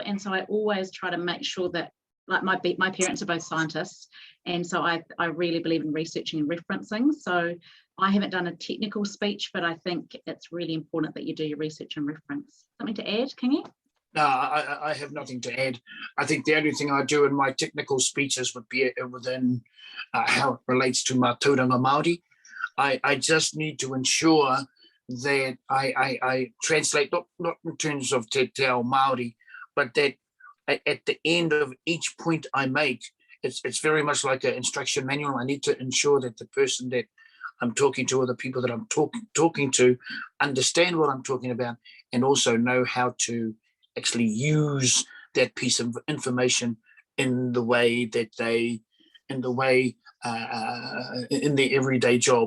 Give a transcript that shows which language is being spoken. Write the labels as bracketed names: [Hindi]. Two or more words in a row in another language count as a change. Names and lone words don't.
[English] And so I always try to make sure that, like my parents are both scientists, and so I really believe in researching and referencing. So I haven't done a technical speech, but I think it's really important that you do your research and reference. Something to add, Kingi? No, I have nothing to add. I think the only thing I do in my technical speeches would be within how it relates to my [Māori] tauranga Māori. [English] I just need to ensure that I translate, not in terms of [Māori] te ao Māori, [English] but that at the end of each point I make, it's very much like an instruction manual. I need to ensure that the person that I'm talking to or the people that I'm talking to understand what I'm talking about and also know how to actually use that piece of information in the way that they, in their everyday job.